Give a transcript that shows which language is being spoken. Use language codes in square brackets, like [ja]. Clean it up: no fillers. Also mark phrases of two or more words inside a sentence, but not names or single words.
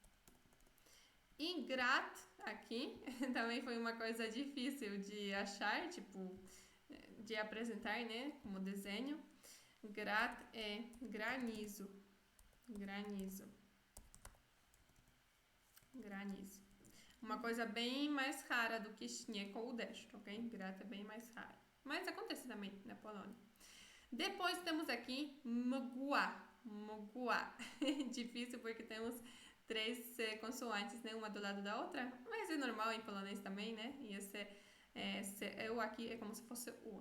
[pt] E grad aqui também foi uma coisa difícil de achar, tipo, de apresentar, né, como desenho. Grad é granizo. Granizo. Granizo. Uma coisa bem mais rara do que śnieg ou deszcz, ok? Grad é bem mais raro. Mas acontece também na Polônia. Depois temos aqui mgła. Mgła. Difícil porque temos 3 consoantes, né? Uma do lado da outra. Mas é normal em polonês também, né? E esse eu aqui é como se fosse o.